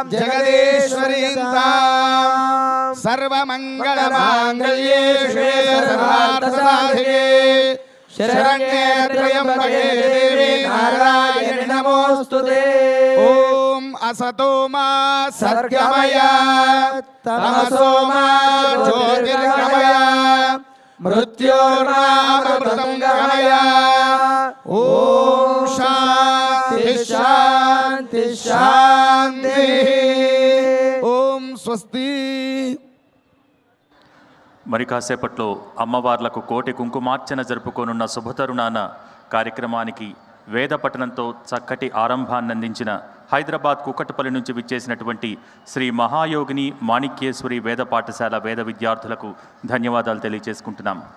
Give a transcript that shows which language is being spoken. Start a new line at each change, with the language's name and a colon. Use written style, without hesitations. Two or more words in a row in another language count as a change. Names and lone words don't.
Sanskrit: जगदीश्वरीं तां सर्वमङ्गलमाङ्गल्ये शिवे सर्वार्थसाधिके शरण्ये त्र्यम्बके देवी नारायणि नमोऽस्तुते ॐ असतो मा सद्गमय तमसो मा ज्योतिर्गमय मृत्योर्मामृतं गमय ॐ शान्ति शान्ति शान्तिः ॐ स्वस्ति
Telugu: మరి కాసేపట్లో అమ్మవార్లకు కోటి కుంకుమార్చన జరుపుకోనున్న శుభతరుణాన కార్యక్రమానికి వేద పఠనంతో చక్కటి ఆరంభాన్ని అందించిన హైదరాబాద్ కుకట్పల్లి నుంచి విచ్చేసినటువంటి శ్రీ మహాయోగిని మాణిక్యేశ్వరి వేద పాఠశాల వేద విద్యార్థులకు ధన్యవాదాలు తెలియజేసుకుంటున్నాం.